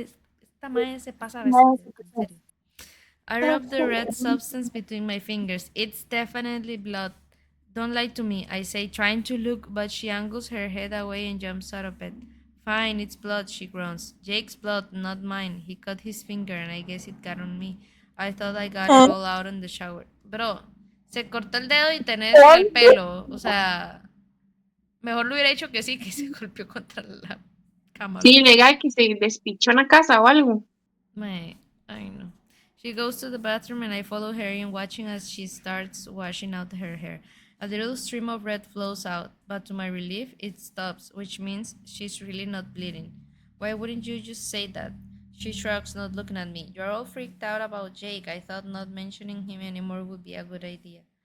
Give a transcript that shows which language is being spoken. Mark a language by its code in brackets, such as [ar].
[es] Esta madre se pasa a veces, en serio. [en] I rub the red substance between my fingers. It's definitely blood. Don't lie to me, I say, trying to look, but she angles her head away and jumps out of bed. Fine, it's blood, she groans. Jake's blood, not mine. He cut his finger and I guess it got on me. I thought I got it all out in the shower. [es] Bro, se cortó el dedo y tenés el pelo. O sea, mejor lo hubiera hecho que sí, que se golpeó contra la cama. Sí, legal que se despichó en la casa o algo. [en] I know. She goes to the bathroom and I follow her in, watching as she starts washing out her hair. A little stream of red flows out, but to my relief, it stops, which means she's really not bleeding. Why wouldn't you just say that? She shrugs, not looking at me. You're all freaked out about Jake. I thought not mentioning him anymore would be a good idea.